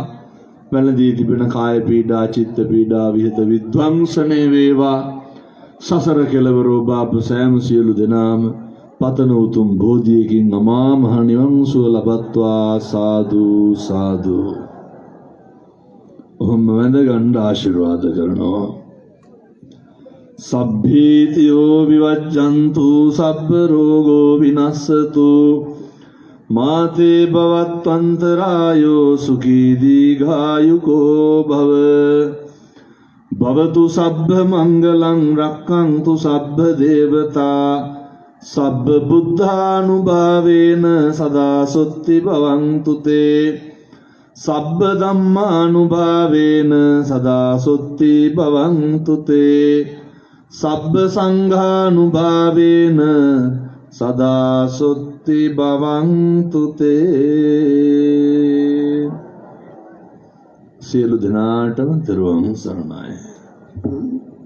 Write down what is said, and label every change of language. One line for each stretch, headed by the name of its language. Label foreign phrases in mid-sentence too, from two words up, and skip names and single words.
Sinhala: වැළඳී තිබෙන කාය පීඩා, චිත්ත පීඩා විහිත විද්වංසනය වේවා. සසර කෙලවර ඔබ අප සෑම සියලු දෙනාම පතන උතුම් බෝධියකින් අමා මහ නිවන් සුව ලබත්වා. සාදු සාදු. ඔහොම වැඳ ගන්න ආශිර්වාද කරනවා.
Pali: සබ්බීතියෝ විවජ්ජන්තු සබ්බ රෝගෝ විනස්සතු මාතේ භවත්වන්තරායෝ සුඛී දීඝායුකෝ භව. භවතු සබ්බ මංගලං රක්ඛන්තු සබ්බ දේවතා සබ්බ බුද්ධානුභාවේන සදා සොත්ති භවන්තු තේ. සබ්බ ධම්මානුභාවේන සදා සොත්ති භවන්තු තේ. සබ්බ සංඝානුභාවේන සදා සොත්ති භවන්තු තේ.
Sinhala: සියලු දෙනාටම තෙරුවන් සරණයි.